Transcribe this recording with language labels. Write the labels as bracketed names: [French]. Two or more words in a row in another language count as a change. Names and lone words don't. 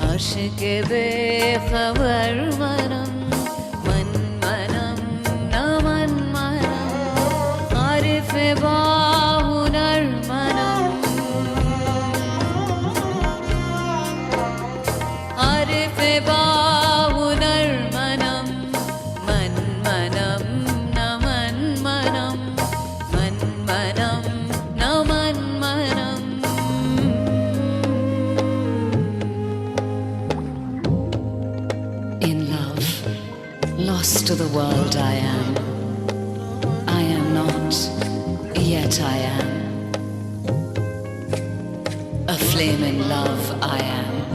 [Persian] عاشق بی‌خبر منم من منم نه من منم عارف باهنر منم عارف باهنر منم من منم نه من منم من منم نه من منم. [English] In love, lost to the world I am. I am not, yet I am. A flame in love I am.